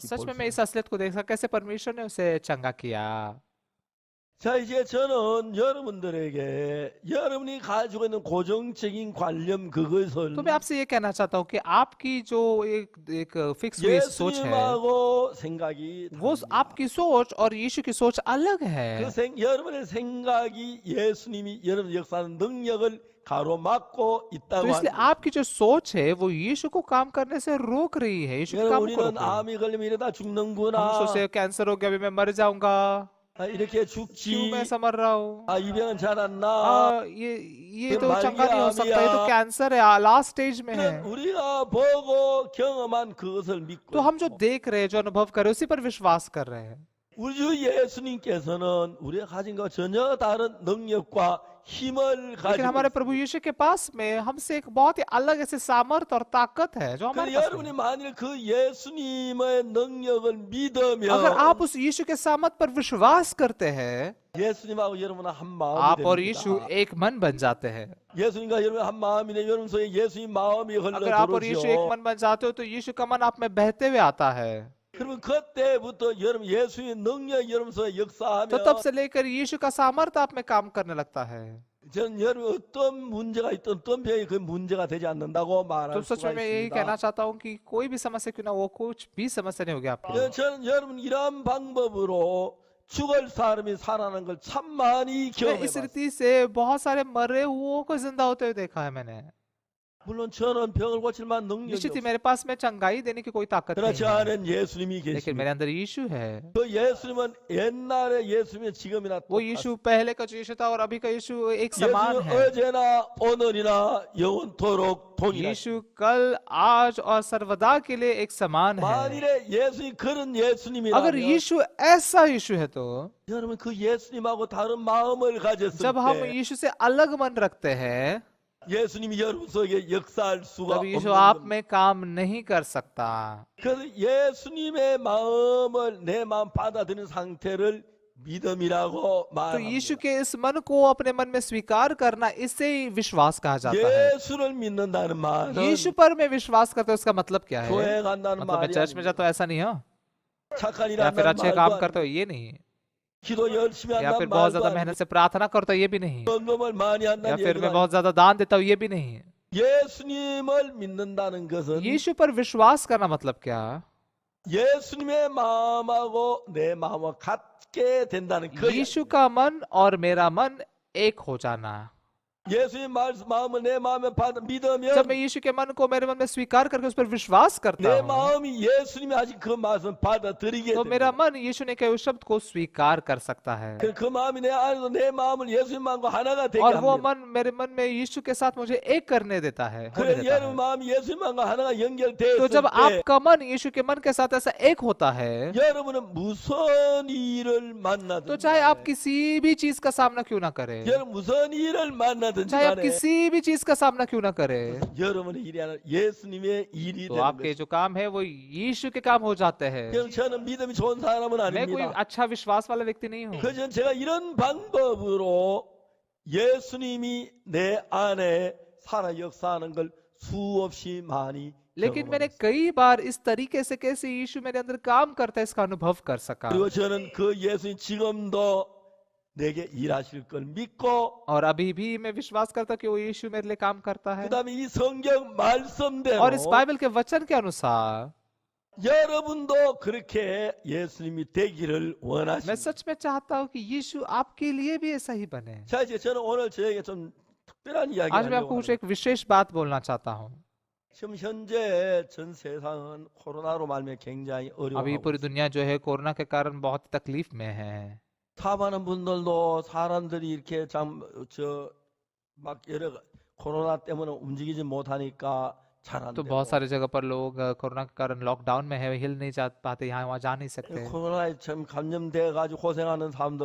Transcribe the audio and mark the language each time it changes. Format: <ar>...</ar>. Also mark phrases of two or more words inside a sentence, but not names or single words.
<hi>सच में</hi> <ko>볼</ko> <hi>मैं</hi> <ko>수</ko> <hi>इस असलियत को देखा कैसे परमेश्वर ने उसे चंगा किया।</hi> <ko>자, 이제 저는 여러분들에게 여러분이 가지고 있는 고정적인 관념 그것을</ko> <hi>तो मैं आपसे ये कहना चाहता हूँ कि आपकी जो एक फिक्स हुई सोच है</hi> <ko>예수님하고 생각이</ko> <hi>वो</hi> <ko>다릅니다.</ko> <hi>आपकी सोच और यीशु की सोच अलग है।</hi> <ko>여러분의 생각이 예수님이 여러분 역사하는 능력을 가로막고</ko> <hi>तो</hi> <ko>있다고</ko> <hi>इसलिए</hi> <ko>하는</ko> <hi>आपकी जो सोच है वो यीशु को काम करने से रोक रही है, यीशु के काम को</hi> <ko>우리는</ko> <hi>रोक रही है।</hi> <ko>암이 걸리면 이러다</ko> <hi>हम</hi> <ko>죽는구나.</ko> <hi>सोचते हैं कैंसर हो गया अभी मैं मर जाऊंगा,</hi> <ko>이렇게</ko> <hi>क्यों</hi> <ko>죽지.</ko> <hi>मैं ऐसा मर रहा हूँ।</hi> <ko>이 병은 잘 안 나.</ko> <hi>ये फिर तो चंगा नहीं हो सकता, ये तो मालिया, कैंसर है,</hi> <en>last stage</en> <hi>में है।</hi> <ko>우리가 보고 경험한 그것을 믿고</ko> <hi>तो हम जो देख रहे हैं, जो अनुभव कर रहे हैं, उसी पर विश्वास कर रहे हैं।</hi> <ko>우리 주 예수님께서는 우리가 가진 것 전혀 다른 능력과 힘을</ko> <hi>लेकिन</hi> <ko>가지고</ko> <hi>हमारे प्रभु यीशु के पास में हमसे एक बहुत ही अलग ऐसे सामर्थ और ताकत है जो हमारे पास</hi> <ko>여러분이</ko> <hi>नहीं है।</hi> <ko>만일 그 예수님의 능력을 믿으면</ko> <hi>अगर आप उस यीशु के सामर्थ पर विश्वास करते हैं,</hi> <ko>예수님하고 여러분은 한 마음이</ko> <hi>आप और</hi> <ko>됩니다.</ko> <hi>यीशु एक मन बन जाते हैं।</hi> <ko>예수님과 여러분 한 마음이네. 여러분 속에 예수님 마음이</ko> <hi>अगर आप और यीशु एक</hi> <ko>흘러들어오죠.</ko> <hi>मन बन जाते हो तो यीशु का मन आप में बहते हुए आता है।</hi> <ko>그러면 그때부터 여러분 예수의 능력이 여러분 속에</ko> <hi>तो</hi> <ko>역사하면</ko> <hi>तब से लेकर यीशु का सामर्थ आप में काम करने लगता है।</hi> <ko>저는 여러분 어떤 문제가 있든 어떤 병이 그 문제가 되지 않는다고</ko> <hi>तो</hi> <ko>말할</ko> <hi>सच</hi> <ko>수가</ko> <hi>में मैं यही</hi> <ko>있습니다.</ko> <hi>कहना चाहता हूँ कि कोई भी समस्या क्यों ना वो कुछ भी समस्या नहीं होगी आपके लिए।</hi> <ko>저는 여러분 이러한 방법으로 죽을 사람이 살아나는 걸 참 많이</ko> <hi>मैं इस</hi> <ko>경험해봤어요.</ko> <hi>रीति से बहुत सारे मरे हुओं को जिंदा होते हुए देखा है मैंने।</hi> <ko>물론 저는 병을 고칠 만한 능력이</ko> <hi>निश्चित ही</hi> <ko>없어요.</ko> <hi>मेरे पास में चंगाई देने की कोई ताकत</hi> <ko>그러나</ko> <hi>नहीं</hi> <ko>저</ko> <hi>है,</hi> <ko>안엔 예수님이</ko> <hi>लेकिन</hi> <ko>계십니다.</ko> <hi>मेरे अंदर यीशु है।</hi> <ko>그 예수님은 옛날의 예수님이 지금이나</ko> <hi>वो</hi> <ko>똑같습니다.</ko> <hi>यीशु पहले का जो यीशु था और अभी का यीशु एक समान</hi> <ko>예수님</ko> <hi>है।</hi> <ko>어제나 오늘이나 영원토록 동일하십니다.</ko> <hi>यीशु कल, आज और सर्वदा के लिए एक समान है।</hi> <ko>만일에 예수님 그런</ko> <hi>अगर</hi> <ko>예수님이라면</ko> <hi>यीशु ऐसा यीशु है तो</hi> <ko>여러분 그 예수님하고 다른 마음을 가졌을</ko> <hi>जब हम</hi> <ko>때</ko> <hi>यीशु से अलग मन रखते हैं</hi> <ko>예수님이 여러분 속에 역사할 수가</ko> <hi>तब यीशु</hi> <ko>없는</ko> <hi>आप</hi> <ko>겁니다.</ko> <hi>में काम नहीं कर सकता।</hi> <ko>그래서 예수님의 마음을 내 마음 받아들이는 상태를 믿음이라고</ko> <hi>तो</hi> <ko>말합니다.</ko> <hi>यीशु के इस मन को अपने मन में स्वीकार करना, इससे ही विश्वास कहा जाता है।</hi> <ko>예수를 믿는다는 말은</ko> <hi>यीशु पर मैं विश्वास करता हूँ, उसका मतलब क्या है?</hi> <ko>교회 간다는</ko> <hi>मतलब मैं</hi> <ko>말이</ko> <hi>चर्च में जाता हूँ ऐसा नहीं हो,</hi> <ko>착한 일</ko> <hi>या फिर</hi> <ko>한다는</ko> <hi>अच्छे</hi> <ko>말도</ko> <hi>काम करता हूँ ये नहीं,</hi> <ko>기도 열심히</ko> <hi>या</hi> <ko>한다는</ko> <hi>फिर बहुत</hi> <ko>말도</ko> <hi>ज्यादा</hi> <ko>아니고</ko> <hi>मेहनत से प्रार्थना करता हूँ ये भी नहीं,</hi> <ko>헌금을 많이</ko> <hi>या</hi> <ko>한다는</ko> <hi>फिर</hi> <ko>얘기도</ko> <hi>मैं</hi> <ko>아니고</ko> <hi>बहुत ज्यादा दान देता हूँ ये भी नहीं।</hi> <ko>예수님을 믿는다는 것은</ko> <hi>यीशु पर विश्वास करना मतलब क्या?</hi> <ko>예수님의 마음하고 내 마음을 같게 된다는 그</ko> <hi>यीशु का मन और मेरा मन एक हो जाना।</hi> <ko>예수님 마음을 내 마음에 받아 믿으면</ko> <hi>जब मैं यीशु के मन को मेरे मन में स्वीकार करके उस पर विश्वास करता</hi> <ko>내</ko> <hi>हूँ</hi> <ko>마음이 예수님이 하신 그 말씀 받아들이게</ko> <hi>तो मेरा</hi> <ko>됩니다.</ko> <hi>मन यीशु ने कहे उस शब्द को स्वीकार कर सकता है,</hi> <ko>그 마음이 내 안에서 내 마음을 예수님 마음과 하나가 되게</ko> <hi>और वो</hi> <ko>합니다.</ko> <hi>मन मेरे मन में यीशु के साथ मुझे एक करने देता है, होने</hi> <ko>그래</ko> <hi>देता</hi> <ko>여러분</ko> <hi>है।</hi> <ko>마음이 예수님 마음과 하나가</ko> <hi>तो</hi> <ko>연결되었을</ko> <hi>जब</hi> <ko>때</ko> <hi>आपका मन यीशु के मन के साथ ऐसा एक होता है</hi> <ko>여러분은 무슨 일을</ko> <hi>तो</hi> <ko>만나든지</ko> <hi>चाहे आप</hi> <ko>간에</ko> <hi>किसी भी चीज का सामना क्यों ना करें,</hi> <ko>여러분 무슨 일을 만나든지</ko> <hi>चाहे आप</hi> <ko>간에</ko> <hi>किसी भी चीज का सामना क्यों ना करें,</hi> <ko>여러분의 일이 아니라 예수님의 일이</ko> <hi>तो</hi> <ko>되는</ko> <hi>आपके</hi> <ko>것입니다.</ko> <hi>जो काम है वो यीशु के काम हो जाते हैं।</hi> <ko>여러분 저는 믿음이 좋은 사람은</ko> <hi>मैं कोई</hi> <ko>아닙니다.</ko> <hi>अच्छा विश्वास वाला व्यक्ति नहीं हूँ,</hi> <ko>그저 제가 이런 방법으로 예수님이 내 안에 살아 역사하는 걸 수없이 많이</ko> <hi>लेकिन मैंने</hi> <ko>경험했습니다.</ko> <hi>कई बार इस तरीके से कैसे यीशु मेरे अंदर काम करता है इसका अनुभव कर सका।</hi> <ko>그리고 저는 그 예수님 지금도 내게 일하실 걸 믿고</ko> <hi>और अभी भी मैं विश्वास करता हूं कि वो यीशु मेरे लिए काम करता है,</hi> <ko>그다음에 이 성경 말씀대로</ko> <hi>और इस बाइबल के वचन के अनुसार</hi> <ko>여러분도 그렇게 예수님이 되기를</ko> <hi>मैं</hi> <ko>원하십니다.</ko> <hi>सच में चाहता हूँ कि यीशु आपके लिए भी ऐसा ही बने।</hi> <ko>자 이제 저는 오늘 저에게 좀 특별한 이야기</ko> <hi>आज मैं</hi> <ko>하려고</ko> <hi>आपको कुछ</hi> <ko>합니다.</ko> <hi>एक विशेष बात बोलना चाहता हूँ।</hi> <ko>지금 현재 전 세상은 코로나로 말미암아 굉장히</ko> <hi>अभी</hi> <ko>어려워하고</ko> <hi>पूरी</hi> <ko>있습니다.</ko> <hi>दुनिया जो है कोरोना के कारण बहुत तकलीफ में है।</hi> <ko>사업하는 분들도 사람들이 이렇게 막 여러 코로나 때문에 움직이지 못하니까 잘 안</ko> <hi>तो</hi> <ko>되고</ko> <hi>बहुत सारी जगह पर लोग कोरोना के कारण लॉकडाउन में है, हिल नहीं जा पाते, यहाँ वहाँ जा नहीं सकते।</hi> <ko>코로나에 참 감염돼 가지고 고생하는 사람들도</ko>